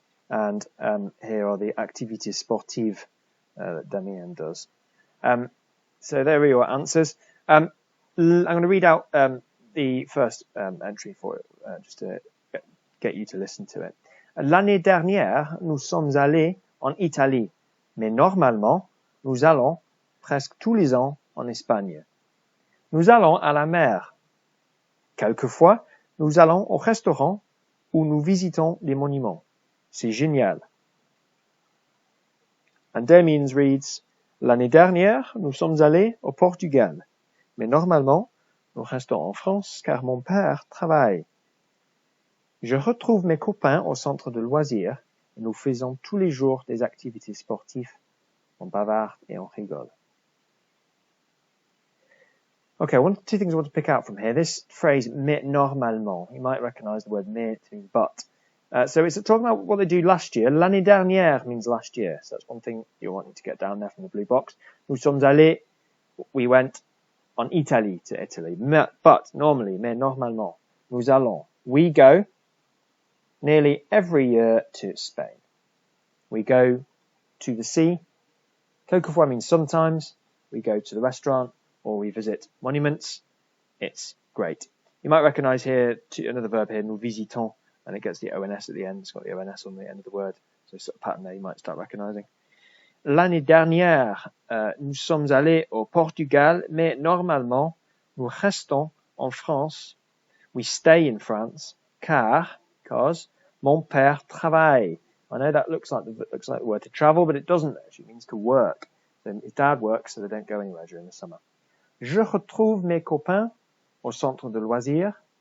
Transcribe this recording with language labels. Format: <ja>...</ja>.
<en>And here are the</en> <fr>activités sportives</fr> <en>that Damien does. So there are your answers. I'm going to read out the first entry for it, just to get you to listen to it.</en> <fr>L'année dernière, nous sommes allés en Italie, mais normalement, nous allons presque tous les ans en Espagne. Nous allons à la mer. Quelquefois, nous allons au restaurant ou nous visitons des monuments. C'est génial.</fr> <en>And Damien's reads,</en> <fr>l'année dernière, nous sommes allés au Portugal, mais normalement, nous restons en France car mon père travaille. Je retrouve mes copains au centre de loisirs et nous faisons tous les jours des activités sportives. On bavarde et on rigole.</fr> <en>Okay, 2 things I want to pick out from here. This phrase,</en> <fr>mais normalement,</fr> <en>you might recognize the word mais to mean but. So it's talking about what they do last year.</en> <fr>L'année dernière</fr> <en>means last year. So that's one thing you're wanting to get down there from the blue box.</en> <fr>Nous sommes allés,</fr> <en>we went</en> <fr>en Italie,</fr> <en>to Italy. But normally,</en> <fr>mais normalement, nous allons,</fr> <en>we go nearly every year to Spain. We go to the sea. Quelquefois means sometimes. We go to the restaurant or we visit monuments. It's great. You might recognize here another verb here,</en> <fr>nous visitons,</fr> <en>and it gets the ONS at the end. It's got the ONS on the end of the word. So sort of pattern there you might start recognizing.</en> <fr>L'année dernière, nous sommes allés au Portugal, mais normalement, nous restons en France.</fr> <en>We stay in France, because</en> <fr>mon père travaille.</fr> <en>I know that looks like the word to travel, but it doesn't actually. It means to work. So his dad works, so they don't go anywhere during the summer.</en> <fr>Je retrouve mes copains au centre de loisirs.</fr>